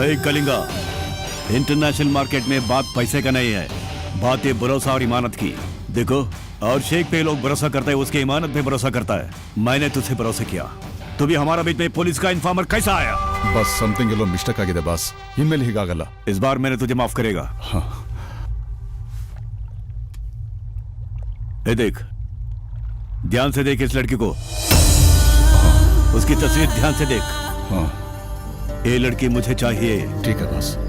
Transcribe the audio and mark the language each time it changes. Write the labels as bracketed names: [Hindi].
[Hindi] Kalinga, international market में बात पैसे का नहीं है, बात है भरोसा और इमानत की। देखो, और शेख पे लोग भरोसा करते हैं, उसके इमानत पे भरोसा करता है। मैंने तुझसे भरोसा किया, तो भी हमारा बीच में पुलिस का इन्फॉर्मर कैसा आया? [Kannada] बस समथिंग ಎಲ್ಲೋ ಮಿಸ್ಟೇಕ್ ಆಗಿದೆ ಬಾಸ್, ಇನ್ಮೇಲೆ ಹೀಗಾಗಲ್ಲ। [Hindi] इस बार मैंने तुझे माफ करेगा। हाँ। ए देख, ध्यान से देख इस लड़की को, उसकी तस्वीर ध्यान से देख। हाँ ये लड़की मुझे चाहिए, ठीक है बस,